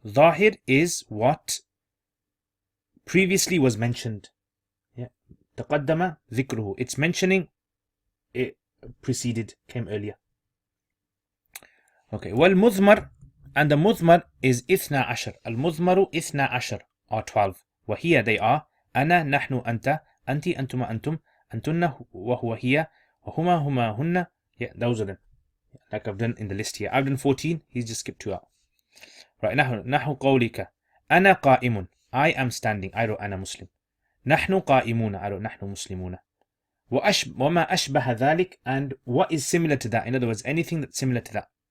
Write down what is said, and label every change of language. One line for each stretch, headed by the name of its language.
English: Zahir is what previously was mentioned. Yeah.
Arabic: تقدم ذكره.
English: It's mentioning, it preceded, came earlier. Okay.
Arabic: والمضمر,
English: and the
Arabic: مضمر is إثنى عشر. المضمر إثنى عشر,
English: or 12.
Arabic: وهي,
English: they are
Arabic: أنا نحن أنت أنت أنتما أنتم أنتن وهو هي وهما هما هن.
English: Yeah, those are them. Like I've done in the list here. I've done 14. He's just skipped 2 out. Right.
Arabic: نحو قولك أنا قائم.
English: I am standing. I wrote
Arabic: أنا مسلم. نحن قائمون. I wrote نحن مسلمون. وما أشبه ذلك,
English: and what is similar to that. In other words, anything that's similar to that.